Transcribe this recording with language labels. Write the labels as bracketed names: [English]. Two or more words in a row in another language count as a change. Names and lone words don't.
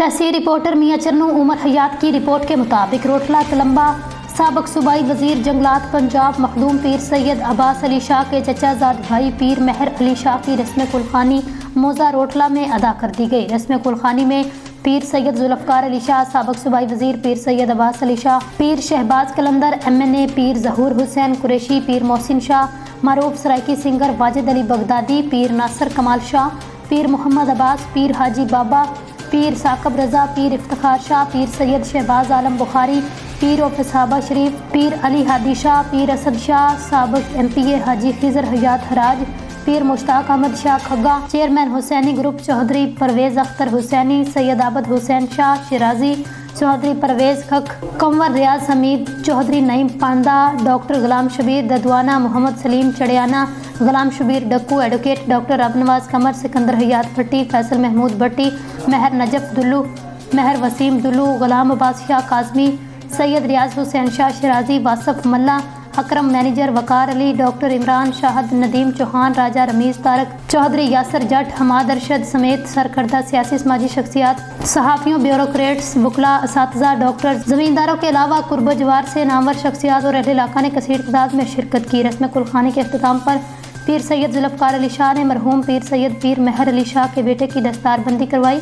[Urdu] ایسی رپورٹر میاں چنوں عمر حیات کی رپورٹ کے مطابق روٹلا تلمبہ سابق صوبائی وزیر جنگلات پنجاب مخدوم پیر سید عباس علی شاہ کے چچازاد بھائی پیر مہر علی شاہ کی رسم قلخوانی موضع روٹلا میں ادا کر دی گئی. رسم قلخوانی میں پیر سید ذوالفقار علی شاہ، سابق صوبائی وزیر پیر سید عباس علی شاہ، پیر شہباز قلندر MNA، پیر ظہور حسین قریشی، پیر محسن شاہ، معروف سرائیکی سنگر واجد علی بغدادی، پیر ناصر کمال شاہ، پیر محمد عباس، پیر حاجی بابا، پیر ثاقب رضا، پیر افتخار شاہ، پیر سید شہباز عالم بخاری، پیر فصابہ شریف، پیر علی ہادی شاہ، پیر اسد شاہ، سابق MPA حاجی خضر حیات ہراج، پیر مشتاق احمد شاہ کھگہ، چیئرمین حسینی گروپ چوہدری پرویز اختر حسینی، سید عابد حسین شاہ شیرازی، چوہدری پرویز کھک، کنور ریاض حمید چوہدری، نعیم پاندا، ڈاکٹر غلام شبیر ددوانہ، محمد سلیم چڑھیانہ، غلام شبیر ڈکو، ایڈووکیٹ ڈاکٹر ابنواز قمر، سکندر حیات بھٹی، فیصل محمود بھٹی، مہر نجف دلو، مہر وسیم دلو، غلام عباس شاہ کاظمی، سید ریاض حسین شاہ شیرازی، واصف ملا، اکرم مینیجر، وقار علی, ڈاکٹر عمران شاہد، ندیم چوہان، راجہ رمیز طارق، چوہدری یاسر جٹ، حماد ارشد سمیت سرکردہ سیاسی سماجی شخصیات، صحافیوں، بیوروکریٹس، وکلا، اساتذہ، ڈاکٹر، زمینداروں کے علاوہ قرب جوار سے نامور شخصیات اور اہل علاقہ نے کثیر تعداد میں شرکت کی. رسم قلخوانی کے اختتام پر پیر سید ذوالفقار علی شاہ نے مرحوم پیر سید پیر مہر علی شاہ کے بیٹے کی دستاربندی کروائی.